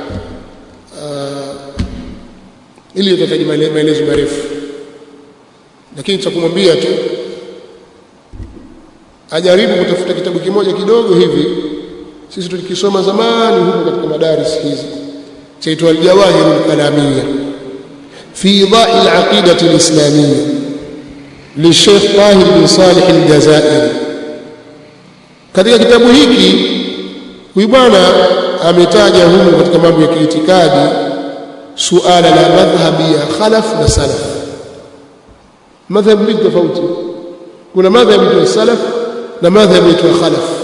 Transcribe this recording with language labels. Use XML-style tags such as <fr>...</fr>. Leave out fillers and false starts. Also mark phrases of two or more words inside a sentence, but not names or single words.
<sw>ili tutataji maelezo marefu, lakini tutakumwambia tu ajaribu kutafuta kitabu kimoja kidogo hivi, sisi tulikisoma zamani huko katika madaris hizi, chaitwa Al-Jawahir Al-Kalamiyya fi idahi al-aqida al-islamiyya للشيخ طاهر بن صالح الجزائري. Katika kitabu hiki huyu bwana ametaja humu katika mambo ya kiitikadi suala la madhhabi ya khalaf na salaf. Madhhabi tofauti, kuna madhhabi ya salaf na madhhabi ya khalaf.</sw>